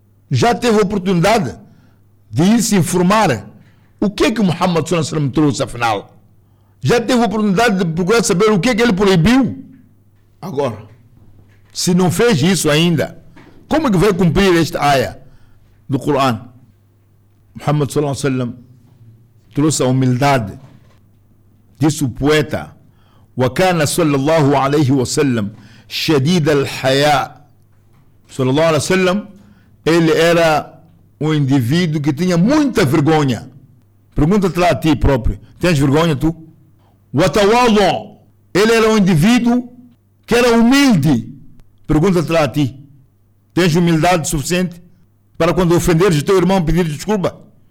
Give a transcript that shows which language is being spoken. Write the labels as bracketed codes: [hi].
[pt] Já teve a oportunidade de ir se informar o que Muhammad sallallahu alaihi wasallam trouxe afinal? Já teve a oportunidade de procurar saber o que ele proibiu? Agora, se não fez isso ainda, como é que vai cumprir esta aia do Corão? Muhammad sallallahu alaihi wasallam trouxe a humildade. Disse o poeta: [ar] وكان صلى الله عليه وسلم شديد الحياء. صلى الله عليه وسلم, [pt] ele era um indivíduo que tinha muita vergonha. Pergunta-te lá a ti próprio: tens vergonha tu? [ar] وتواضع, [pt] ele era um indivíduo que era humilde. Pergunta-te lá a ti: tens humildade suficiente para, quando ofenderes o teu irmão, pedir desculpa?